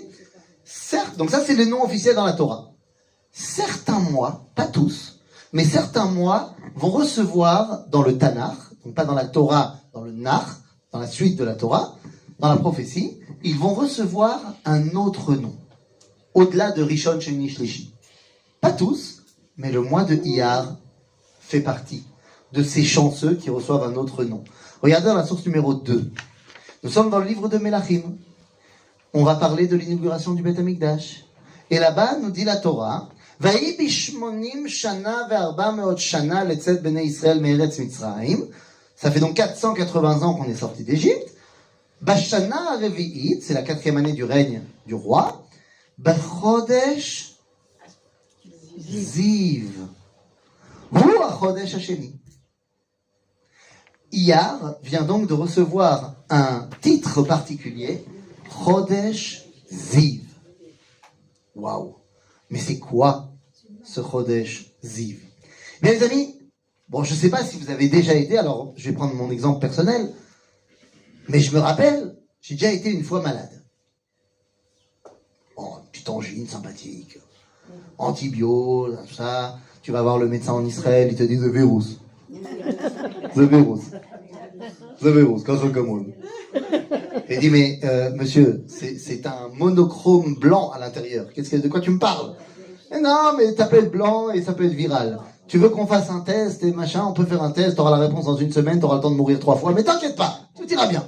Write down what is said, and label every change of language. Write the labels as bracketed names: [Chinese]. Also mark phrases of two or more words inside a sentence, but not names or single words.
[French] Certes, donc ça c'est le nom officiel dans la Torah. Certains mois, pas tous, mais certains mois vont recevoir dans le Tanakh, donc pas dans la Torah, dans le Nach, dans la suite de la Torah, dans la prophétie, ils vont recevoir un autre nom, au-delà de [Hebrew] ראשון, שני, שלישי. [French] Pas tous, mais le mois de Iyar fait partie de ces chanceux qui reçoivent un autre nom. Regardez dans la source numéro 2. Nous sommes dans le livre de Melachim. On va parler de l'inauguration du Beth Amikdash. Et là-bas, nous dit la Torah, [Hebrew] ויהי בשמונים שנה וארבע מאות שנה לצאת בני ישראל מארץ מצרים. [French] Ça fait donc 480 ans qu'on est sorti d'Égypte. [Hebrew] בשנה הרביעית, [French] c'est la 4e année du règne du roi. [Hebrew] בחדש זו. הוא החדש השני. [French] Iyar vient donc de recevoir un titre particulier, [Hebrew] חדש זו. [French] Waouh! Mais c'est quoi ce [Hebrew] חדש זו? [French] Bien les amis, bon je ne sais pas si vous avez déjà été, alors je vais prendre mon exemple personnel, mais je me rappelle, j'ai déjà été une fois malade. Bon, une petite angine sympathique, antibio, tout ça, tu vas voir le médecin en Israël, il te dit [English] the virus. The virus. The virus, Kazokamon. [French] Il dit, mais monsieur, c'est un monochrome blanc à l'intérieur. De quoi tu me parles? Non, mais ça peut être blanc et ça peut être viral. Tu veux qu'on fasse un test et machin, on peut faire un test, t'auras la réponse dans une semaine, t'auras le temps de mourir 3 fois, mais t'inquiète pas, tout ira bien.